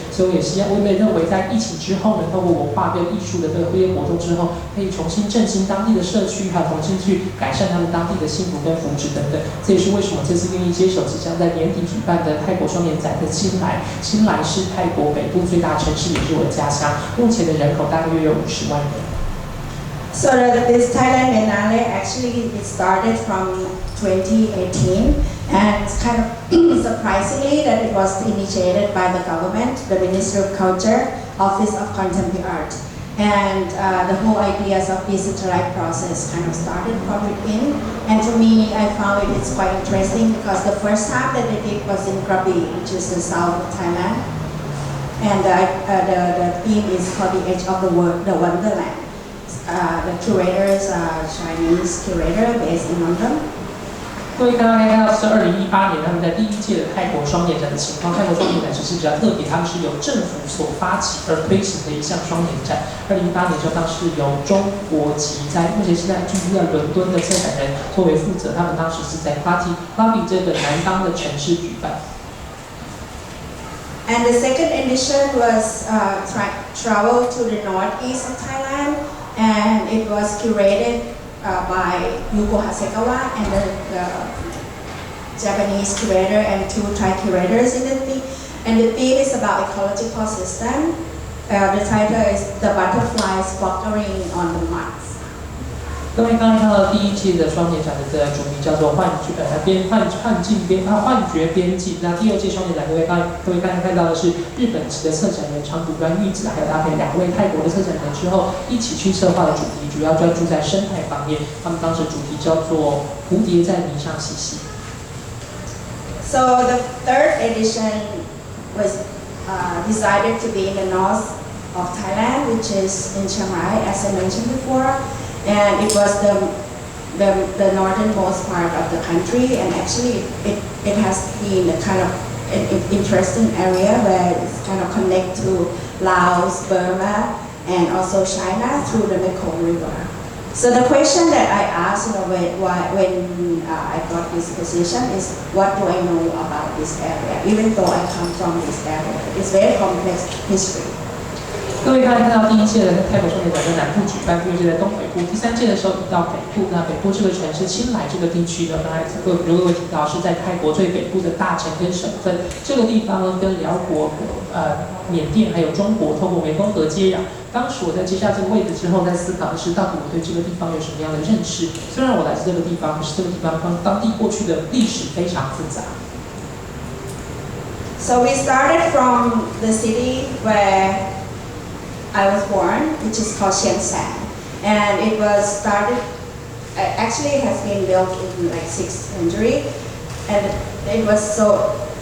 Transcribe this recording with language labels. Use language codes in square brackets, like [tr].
[zh] 所以我也认为在疫情之后呢，透过文化跟艺术的这个活动之后，可以重新振兴当地的社区，还有重新去改善他们当地的幸福跟福祉等等。这也是为什么这次愿意接手即将在年底举办的泰国双年展的新来是泰国北部最大城市，也是我的家乡。目前的人口大约有50万人。 [en] So this Thailand Biennale actually it started from 2018, and it's kind of surprisingly that it was initiated by the government, the Ministry of Culture, Office of Contemporary Art, and the whole ideas of decentralized process kind of started from within. And for me, I found it's quite interesting because the first time that they did was in Krabi, which is the south of Thailand. And the theme is called the Edge of the Wonderland. The curators are Chinese curator based in London. [zh] 各位刚刚看到是2018年他们在第1届的泰国双年展的情况。泰国双年展其实比较特别，他们是由政府所发起而推行的一项双年展。 2018年就当时由中国籍目前现在居住在伦敦的策展人作为负责，他们当时是在Krabi这个南方的城市举办。 [en] And the second edition was travel to the northeast of Thailand, and it was curated by Yuko Hasegawa and the Japanese curator and 2 Thai curators in the theme. And the theme is about ecological system. The title is The Butterflies Fluttering on the Mars. [zh] 各位刚刚看到第1届的双年展的主题叫做幻觉边际。那第2届双年展，各位刚刚看到的是日本籍的策展人长谷川裕子，还有搭配2位泰国的策展人之后，一起去策划的主题，主要专注在生态方面。他们当时主题叫做蝴蝶在泥上嬉戏。 [en] So the 3rd edition was decided to be in the north of Thailand, which is in Chiang Rai, as I mentioned before. And it was the northernmost part of the country, and actually it has been a kind of an interesting area where it's kind of connect to Laos, Burma, and also China through the Mekong River. So the question that I asked when I got this position is, what do I know about this area? Even though I come from this area, it's very complex history. [zh] 各位刚才看到第1届的泰国双年展在南部举办，第2届在东北部，第3届的时候移到北部。那北部这个城市清莱这个地区呢，刚才各位提到是在泰国最北部的大城跟省份。这个地方呢，跟辽国、缅甸还有中国透过湄公河接壤。当时我在接下这个位置之后，在思考的是，到底我对这个地方有什么样的认识？虽然我来自这个地方，可是这个地方当地过去的历史非常复杂。 [en] So we started from the city where I was born, which is called Shenzhen, and it was started. Actually, it has been built in like 6th century, and it was so